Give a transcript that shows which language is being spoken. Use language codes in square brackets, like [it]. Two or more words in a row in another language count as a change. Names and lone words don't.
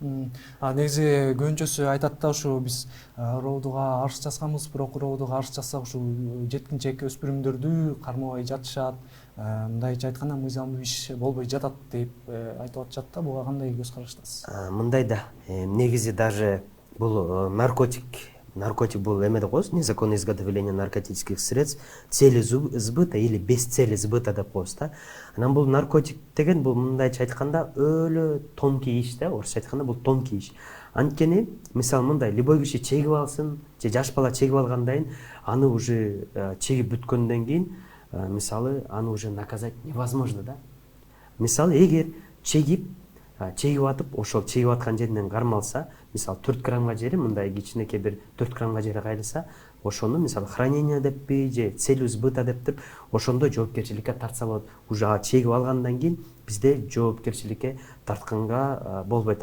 [ky] Негизи көбүнчөсү айтат да, ушу биз роодуга арыз жазганбыз, бирок роодуга арыз жазсак ушу жеткинчек өспүрүмдөрдү кармабай жатышат, мындайча айтканда мыйзамдуу иш болбой жатат деп айтып атышат да. Буга кандай көз караштасыз? Мындай да, негизи даже бул наркотик бул эме деп коебуз, [ru] незаконное изготовление наркотических средств, цели сбыта или без цели сбыта [ky] деп коебуз да. Анан бул наркотик деген бул мындайча айтканда өлө тонкий иш да, орусча айтканда бул тонкий иш. Анткени мисалы мындай любой киши чегип алсын, же жаш бала чегип алгандан кийин аны уже чегип бүткөндөн кийин мисалы аны уже [ru] наказать невозможно [ky] да. Мисалы эгер чегип атып, ошол чегип аткан жеринен кармалса, мисалы 4 граммга жери, мындай кичинекей бир 4 граммга жери кайрылса, ошону мисалы хранение деппи же [ru] целью сбыта [ky] деп туруп, ошондо жоопкерчиликке тартса болот. Уже чегип алгандан кийин бизде жоопкерчиликке тартканга болбойт.